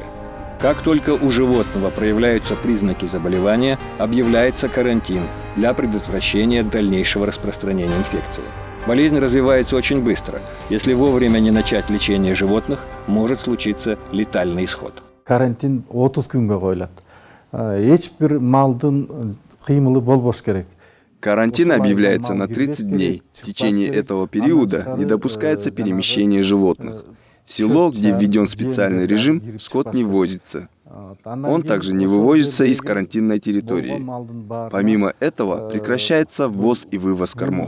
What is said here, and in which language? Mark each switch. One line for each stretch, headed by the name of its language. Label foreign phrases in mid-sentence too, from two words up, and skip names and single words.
Russian: Как только у животного проявляются признаки заболевания, объявляется карантин для предотвращения дальнейшего распространения инфекции. Болезнь развивается очень быстро. Если вовремя не начать лечение животных, может случиться летальный исход.
Kyrgyz: Карантин 30 күнгө коюлат. Эч бир малдын кыймылы болбош керек.
Russian: Карантин объявляется на 30 дней. В течение этого периода не допускается перемещение животных. В село, где введен специальный режим, скот не ввозится. Он также не вывозится из карантинной территории. Помимо этого, прекращается ввоз и вывоз кормов.